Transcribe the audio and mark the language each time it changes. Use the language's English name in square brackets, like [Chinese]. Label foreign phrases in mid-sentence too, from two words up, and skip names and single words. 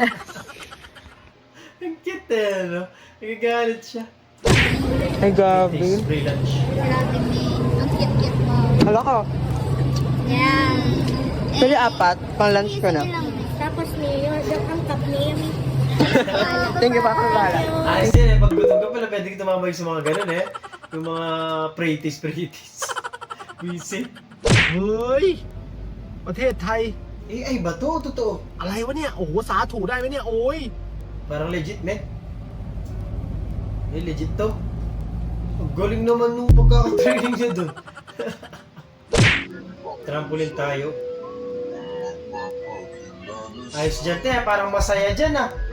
[Filipino] Ang cute eh, no? Nagagalit siya. Ay, gabi. [English] Takes free lunch. [Filipino] Grabe, May. Ang cute-cute mo. Hala ka. Yan. Pwede apat, pang lunch ko na. Sige lang. Tapos may yung ang cup ni Yami. [English] Thank you, [Filipino] Papa Bala. Ayos yan eh, pag gutom ka pala, pwede ka tumambay sa mga ganun eh. Yung mga pretties. Visit. [Thai] เฮ้ย ประเทศไทย [Filipino] Eh, ay ba to? Totoo. [Thai] อะไรวะเนี่ย โอ้โห สาถูได้ไหมเนี่ย โอ้ย [Filipino] Parang legit, men. Eh, legit to. Ang galing naman nung pagkakatraining niya doon. Trampoline tayo. Ayos dyan, te. Parang masaya dyan, ah.